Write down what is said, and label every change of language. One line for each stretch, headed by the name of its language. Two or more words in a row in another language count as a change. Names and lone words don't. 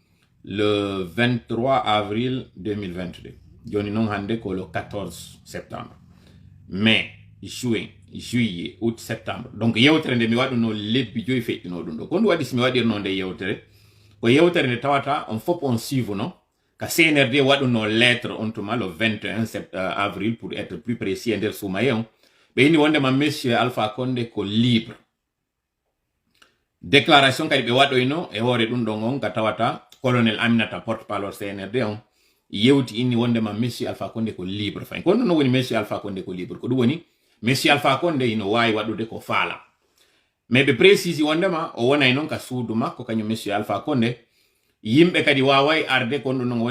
French: le 23 avril 2022
Fula: joni noon hande ko
French: le 14 septembre mai juin juillet août septembre
Fula: donc yewtere nde mi waɗuno lebbi joyi feƴƴino ɗum ɗo ko ɗum waɗi somi waɗirno nde yewtere ko yewtere nde tawata on fof on suive no ka CNRD waɗuno lettre on tuma
French: le 21 avril pour être plus précis
Fula: e nder sumaye on ɓe inni wondema monsieur Alpha Condé ko
French: libre déclaration
Fula: kadi ɓe waɗoyno e hoore ɗum ɗon on ka tawata colonel Aminata porte-parole CNRD on yewti inni wondema monsieur Alpha Condé ko libre fayin kono no woni monsieur Alpha Condé ko libre ko ɗum woni monsieur Alpha Condé ino wawi waɗude ko faala mais ɓe précise wondema o wonay noon ka suudu makko kañum monsieur Alpha Condé yimɓe kadi waway arde kon ɗum noon